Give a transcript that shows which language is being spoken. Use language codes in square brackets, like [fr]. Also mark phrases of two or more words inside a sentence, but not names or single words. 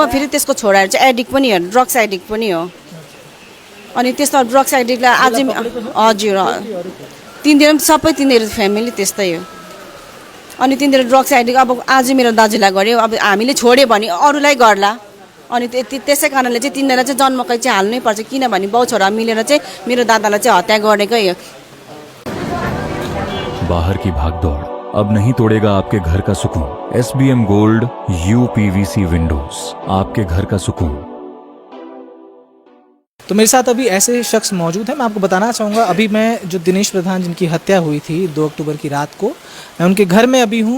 [ne] फेरि त्यसको छोराहरू चाहिँ एडिक्ट पनि हो, [en] drugs addict [ne] पनि हो। अनि त्यस्तो [en] drugs addictलाई [ne] अझै हजुर तिनीहरू पनि सबै तिनीहरू फ्यामिली त्यस्तै हो। अनि तिनीहरू [en] drugs addict [ne] अब आज मेरो दाजुलाई गऱ्यो, अब हामीले छोड्यो भने अरूलाई गर्ला। अनि त्यसै कारणले चाहिँ तिनीहरूलाई चाहिँ जन्मकै चाहिँ हाल्नै पर्छ, किनभने बाउ छोरा मिलेर चाहिँ मेरो दादालाई चाहिँ हत्या गरेकै हो। [hi] बाहर की भागदौड़ अब नहीं तोड़ेगा आपके घर का सुकून। SBM गोल्ड UPVC विंडोज, आपके घर का सुकून। तो मेरे साथ अभी ऐसे शख्स मौजूद हैं। मैं आपको बताना चाहूँगा, अभी मैं जो दिनेश प्रधान जिनकी हत्या हुई थी 2 अक्टूबर की रात को, मैं उनके घर में अभी हूँ।